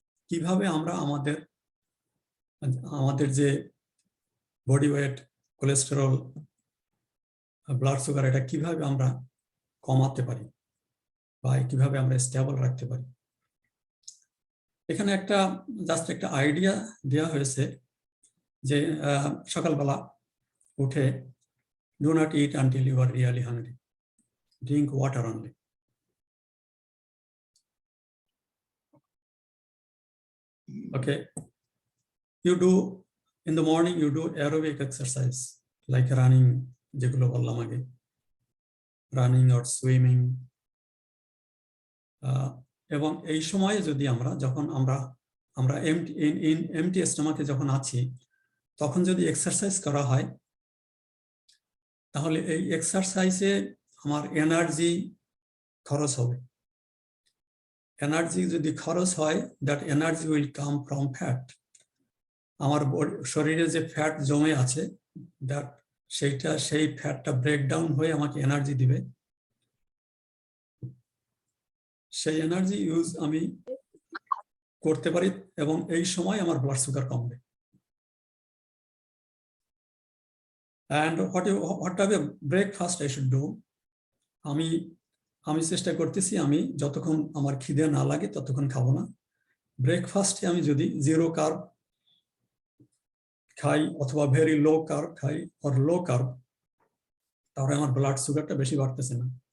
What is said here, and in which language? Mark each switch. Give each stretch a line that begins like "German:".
Bangla: কিভাবে আমরা আমাদের যে body weight, cholesterol, blood sugar, এটা কিভাবে আমরা কমাতে পারি বা কিভাবে আমরা স্টেবল রাখতে পারি? এখানে জাস্ট একটা আইডিয়া দেওয়া হয়েছে যে সকালবেলা উঠে do not eat until you are really hungry, drink water only.
English: Okay, you do in the morning, you do aerobic exercise like running, যেগুলো বললাম আগে, running or swimming.
Bangla: এবং এই সময়ে যদি যখন আমরা এমটি স্টমাকে যখন আছি, তখন যদি এক্সারসাইজ করা হয়, তাহলে এই এক্সারসাইজে আমার এনার্জি খরচ হবে। এনার্জি যদি খরচ হয়, that energy will come from fat. আমার শরীরে যে ফ্যাট জমে আছে, দ্যাট সেই ফ্যাটটা ব্রেকডাউন হয়ে আমাকে এনার্জি দিবে। সেই এনার্জি ইউজ আমি করতে পারি এবং এই সময় আমার ব্লাড সুগার কমবে।
English: And what type of breakfast I should do?
Bangla: আমি চেষ্টা করতেছি, আমি যতক্ষণ আমার খিদে না লাগে ততক্ষণ খাবো না। ব্রেকফাস্টে আমি যদি 0 কার্ব খাই অথবা ভেরি লো কার্ব খাই অর লো কার্ব, তাহলে আমার ব্লাড সুগারটা বেশি বাড়তেছে না।